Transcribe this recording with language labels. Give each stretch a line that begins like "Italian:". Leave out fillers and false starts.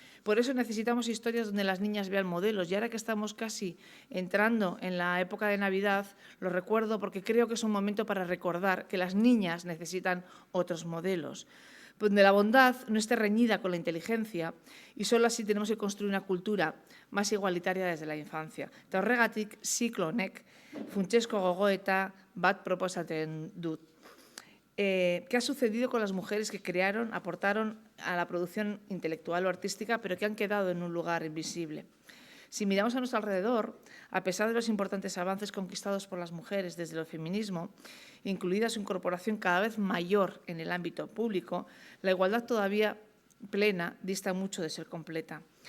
Spanish: Por eso necesitamos historias donde las niñas vean modelos. Y ahora que estamos casi entrando en la época de Navidad, lo recuerdo porque creo que es un momento para recordar que las niñas necesitan otros modelos, donde la bondad no esté reñida con la inteligencia y solo así tenemos que construir una cultura más igualitaria desde la infancia.
Basque: Eta horregatik, ziklo honek, funtsezko gogoeta bat proposatzen dut.
Spanish: ¿Qué ha sucedido con las mujeres que crearon, aportaron a la producción intelectual o artística, pero que han quedado en un lugar invisible? Si miramos a nuestro alrededor, a pesar de los importantes avances conquistados por las mujeres desde el feminismo, incluida su incorporación cada vez mayor en el ámbito público, la igualdad todavía plena dista mucho de ser completa.